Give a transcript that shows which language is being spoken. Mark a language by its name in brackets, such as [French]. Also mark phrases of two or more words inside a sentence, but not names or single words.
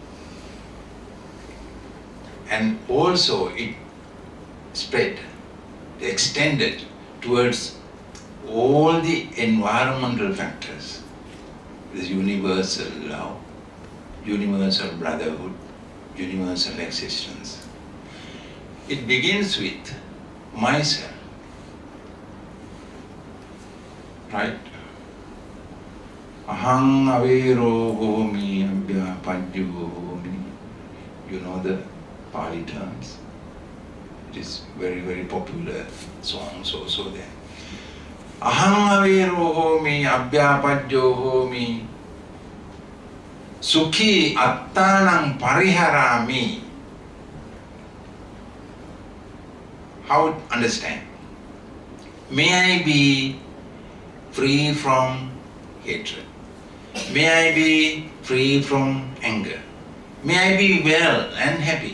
[English] And also it extended towards all the environmental factors. This universal love, universal brotherhood, universal existence. It begins with myself, right? [Pali] Aham avero homi abhyapadyo homi. [English] You know the Pali terms. It is very, very popular songs also there. [Pali] Aham avero homi abhyapadyo homi. Sukhi attanam pariharami. [English] How to understand? May I be free from hatred. May I be free from anger. May I be well and happy.